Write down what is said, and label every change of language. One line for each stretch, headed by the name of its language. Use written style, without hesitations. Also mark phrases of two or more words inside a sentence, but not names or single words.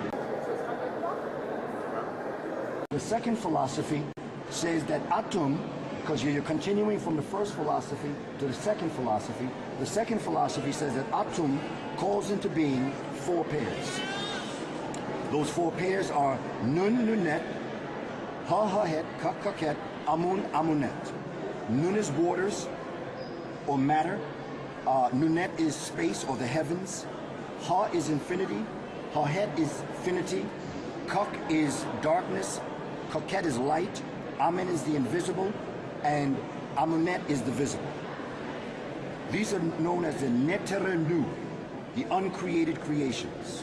English: The second philosophy says that Atum, because you're continuing from the first philosophy to the second philosophy says that Atum calls into being 4 pairs. Those 4 pairs are Nun, Nunet, Ha, Hahet, Kak, Kaket, Amun, Amunet. Nun is waters or matter. Nunet is space or the heavens. Ha is infinity. Hahet is finity. Kak is darkness. Kaket is light. Amen is the invisible. And Amunet is the visible. These are known as the Neterenu, the uncreated creations.